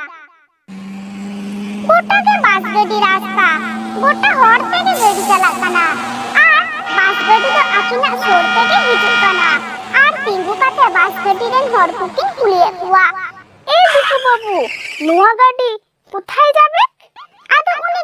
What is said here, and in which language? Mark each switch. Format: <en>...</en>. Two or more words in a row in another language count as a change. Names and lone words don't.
<sat>gota ke bas gadi rasta gota hor tege gadi chalak kana ar bas gadi do akina sor tege hijuk kana ar tingu kate bas gadi ren hor kukin kuliye kuwa e biku babu nuwa</sat> <bn>গাড়ি কোথায় যাবে</bn> <sat>ado uni</sat>